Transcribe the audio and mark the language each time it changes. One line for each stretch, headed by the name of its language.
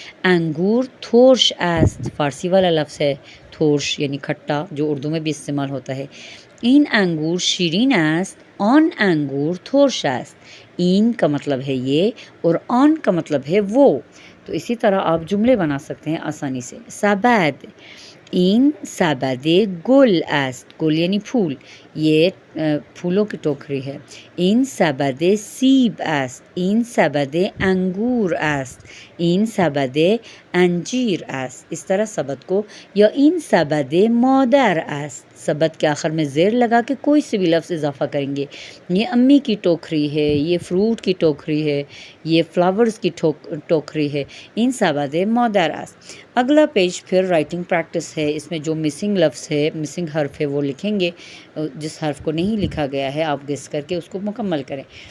Persian: انگور ترش است،
Urdu: فارسی والا لفظ ہے ترش یعنی کھٹا جو اردو میں بھی استعمال ہوتا ہے.
Persian: این انگور شیرین است، آن انگور ترش است.
Urdu: این کا مطلب ہے یہ اور آن کا مطلب ہے وہ. تو اسی طرح آپ جملے بنا سکتے ہیں آسانی سے. سبد،
Persian: این سبد گل است.
Urdu: گل یعنی پھول، یہ پھولوں کی ٹوکری ہے.
Persian: این سبد سیب است. این سبد انگور است. این سبد انجیر است.
Urdu: اس طرح سبد کو، یا
Persian: این سبد مادر است.
Urdu: سبد کے آخر میں زیر لگا کے کوئی سے بھی لفظ اضافہ کریں گے. یہ امی کی ٹوکری ہے، یہ فروٹ کی ٹوکری ہے، یہ فلاورز کی ٹوکری ہے.
Persian: این سبد مادر است.
Urdu: اگلا پیج پھر رائٹنگ پریکٹس ہے. اس میں جو مسنگ لفظ ہے، مسنگ حرف ہے، وہ لکھیں گے. جس حرف کو نہیں لکھا گیا ہے آپ گیس کر کے اس کو مکمل کریں.